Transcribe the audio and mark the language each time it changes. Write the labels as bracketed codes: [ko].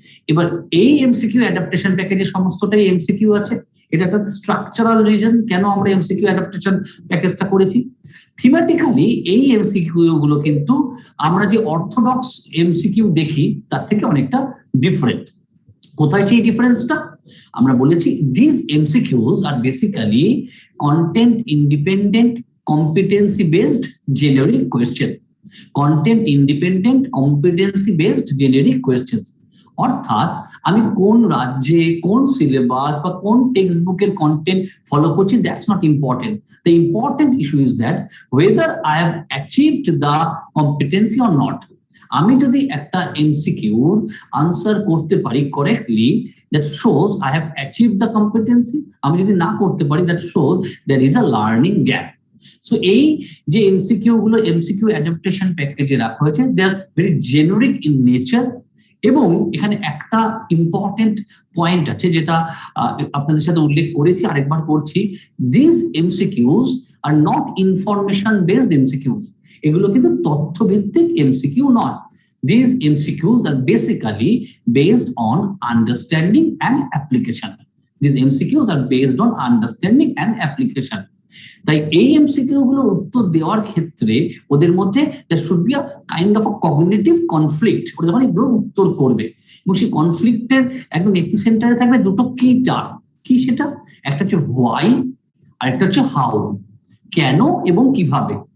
[bn] এবার এই MCQ adaptation প্যাকেজে সমস্তটাই এমসিকিউ আছে। এটা একটা স্ট্রাকচারাল রিজন কেন আমরা এমসিকিউ অ্যাডাপ্টেশন প্যাকেজটা করেছি। থিমেটিক্যালি এই এমসিকিউ গুলো কিন্তু আমরা যে অর্থোডক্স এমসিকিউ দেখি তার থেকে অনেকটা ডিফারেন্ট। কোথায় সেই ডিফারেন্সটা? আমরা বলেছি [en] these MCQs are basically content independent competency based generic question, content independent competency based generic questions। [bn] অর্থাৎ আমি কোন রাজ্যে, কোন সিলেবাস বা কোন টেক্সট বুকের কন্টেন্ট ফলো করছি, [en] That's not important. The important issue is that whether I have achieved the competency or not। [bn] আমি যদি একটা এমসিকিউর আনসার করতে পারি correctly, [en] that shows I have achieved the competency। [bn] আমি যদি না করতে পারি, [en] that shows there is a learning gap। [bn] So এই যে এমসিকিউ গুলো এমসিকিউ অ্যাডাপ্টেশন প্যাকেজে রাখা হয়েছে, [en] They are very generic in nature. [bn] এবং এখানে একটা ইম্পর্টেন্ট পয়েন্ট আছে যেটা আপনাদের সাথে উল্লেখ করেছি, আরেকবার করছি, [en] This MCQs are not information based MCQs. [bn] এগুলো কিন্তু তথ্যভিত্তিক এমসিকিউ নয়। [en] These MCQs are basically based on understanding and application. These MCQs are based on understanding and application. [bn] তাই এই এমসিকিউ গুলোর উত্তর দেওয়ার ক্ষেত্রে ওদের মধ্যে [en] there should be a kind of a cognitive conflict। [bn] ওরা যখন এগুলো উত্তর করবে এবং সেই কনফ্লিক্টের একদম এপিসেন্টারে থাকবে দুটো কি টার্ম। কি সেটা? একটা হচ্ছে why আর একটা হচ্ছে how, কেন এবং কিভাবে।